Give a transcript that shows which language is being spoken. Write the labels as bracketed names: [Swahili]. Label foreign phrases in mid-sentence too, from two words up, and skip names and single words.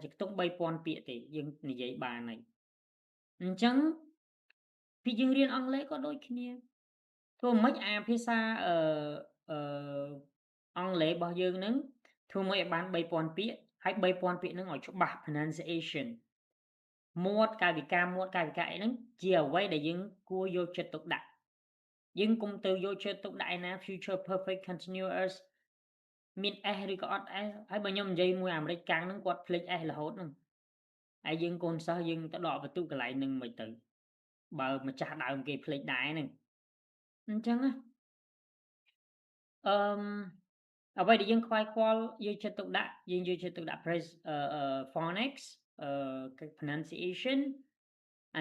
[Khmer] ជាខ្ទង់3000ពាក្យទេយើងនិយាយបានហើយអញ្ចឹងពីយើងរៀនអង់គ្លេសក៏ដូចគ្នាធ្វើម៉េចអាភាសាអឺអង់គ្លេសរបស់យើងហ្នឹងធ្វើម៉េចឲ្យបាន3000ពាក្យហើយ3000ពាក្យហ្នឹងឲ្យច្បាស់ pronunciation មាត់កាយវិការមាត់កាយ វិការអីហ្នឹងជាអ្វីដែលយើងគួរយកចិត្តទុកដាក់យើងកុំទៅយកចិត្តទុកដាក់ឯណា [English] future perfect continuous [Khmer] មាន s ឬក៏អត់ s ហើយបើខ្ញុំនិយាយមួយអាមេរិកកាំងហ្នឹង គាត់ភ្លេច s រហូតហ្នឹងហើយយើងកូនសិស្សយើងទៅដកបន្ទុកកន្លែងហ្នឹងមិនទៅបើម្ចាស់ដើមគេភ្លេចដែរហ្នឹង អញ្ចឹងណាអឺអ្វីដែលយើងខ្វាយខ្វល់យកចិត្តទុកដាក់យើងយកចិត្តទុកដាក់ [English] phonics pronunciation [Khmer] អា